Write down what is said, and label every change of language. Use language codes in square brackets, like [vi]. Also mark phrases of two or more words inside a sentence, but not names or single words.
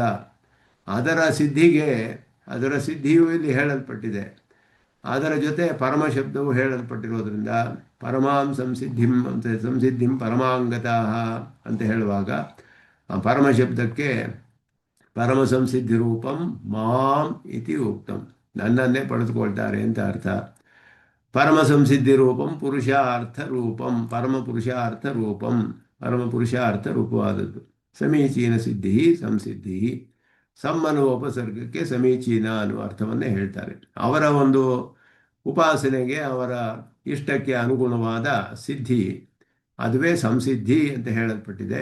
[kn] ಅದರ ಸಿದ್ಧಿಯೂ ಇಲ್ಲಿ ಹೇಳಲ್ಪಟ್ಟಿದೆ. ಅದರ ಜೊತೆ ಪರಮಶಬ್ದವು ಹೇಳಲ್ಪಟ್ಟಿರೋದ್ರಿಂದ [sa] ಪರಮಾಂ ಸಂಸಿದ್ಧಿಂ ಪರಮಾಂಗತಃ [kn] ಅಂತ ಹೇಳುವಾಗ ಆ ಪರಮಶಬ್ದಕ್ಕೆ [sa] ಪರಮ ಸಂಸಿದ್ಧಿ ರೂಪಂ ಮಾಂ ಇತಿ ಉಕ್ತಂ, [kn] ನನ್ನನ್ನೇ ಪಡೆದುಕೊಳ್ತಾರೆ ಅಂತ ಅರ್ಥ. [sa] ಪರಮ ಸಂಸಿದ್ಧಿ ರೂಪಂ ಪುರುಷಾರ್ಥ ರೂಪಂ, [kn] ಪರಮ ಪುರುಷಾರ್ಥ ರೂಪವಾದದ್ದು. ಸಮೀಚೀನ ಸಿದ್ಧಿ ಸಂಸಿದ್ಧಿ, ಸಮ್ಮನುವ ಉಪಸರ್ಗಕ್ಕೆ ಸಮೀಚೀನ ಅನ್ನುವ ಅರ್ಥವನ್ನೇ ಹೇಳ್ತಾರೆ. ಅವರ ಒಂದು ಉಪಾಸನೆಗೆ, ಅವರ ಇಷ್ಟಕ್ಕೆ ಅನುಗುಣವಾದ ಸಿದ್ಧಿ, ಅದುವೇ ಸಂಸಿದ್ಧಿ ಅಂತ ಹೇಳಲ್ಪಟ್ಟಿದೆ.